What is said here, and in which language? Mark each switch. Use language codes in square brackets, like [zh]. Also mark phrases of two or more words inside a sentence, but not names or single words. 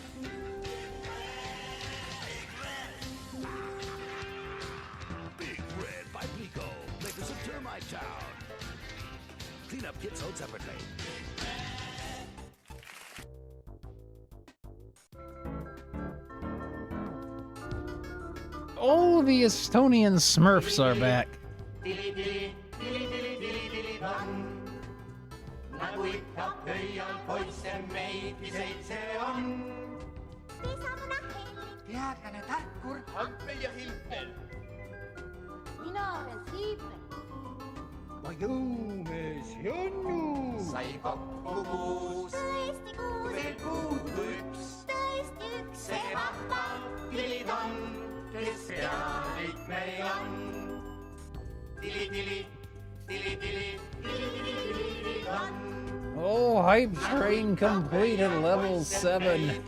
[en] Big Red by Plico, makers of Termite Town. Cleanup kits sold separately. Oh, the Estonian Smurfs are back. [et] Nagu ikka pöial poisse meid 7 on. Teadlane, tarkur. Hampe ja Hilpel. Mina olen Siipel. Ma jõumees Jonnu. Sai kokku 6. Tõesti 6. Veel puudu 1. Tõesti 1. See vahva tilid on, kes pealik meil on. Tili, tili, tili, tili, tili, tili, tili on. [en] Oh, hype train complete at level 7.